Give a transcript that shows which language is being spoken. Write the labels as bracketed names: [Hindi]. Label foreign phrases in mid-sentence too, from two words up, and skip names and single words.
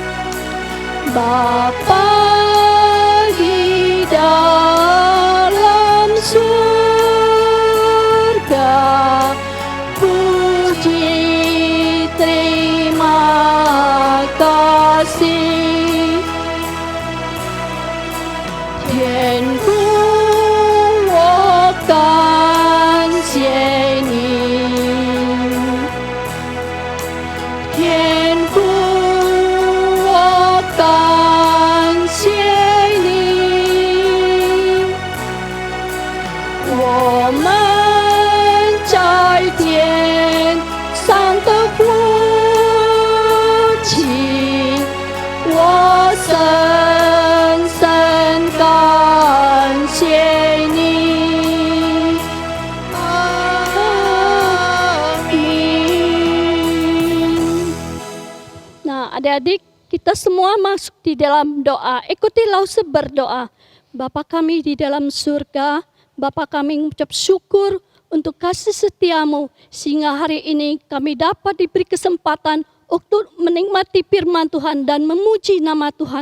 [Indonesian] Bapa di dalam surga, puji terima kasih. [Chinese] 天父，我感谢你。天父，我感谢你。我们在天上的父亲，我深深感谢你。 [Indonesian] 阿明。Nah, adik-adik, kita semua masuk di dalam doa. Ikuti Lause berdoa. Bapa kami di dalam surga, Bapa kami mengucap syukur untuk kasih setiamu, sehingga hari ini kami dapat diberi kesempatan untuk menikmati firman Tuhan dan memuji nama Tuhan.